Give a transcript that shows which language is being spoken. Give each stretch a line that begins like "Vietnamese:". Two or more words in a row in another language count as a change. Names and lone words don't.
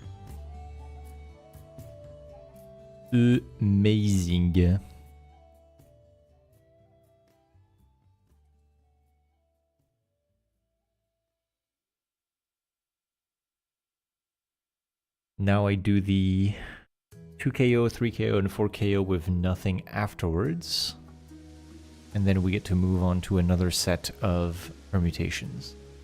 English: Amazing. Now I do the 2KO, 3KO, and 4KO with nothing afterwards. And then we get to move on to another set of permutations.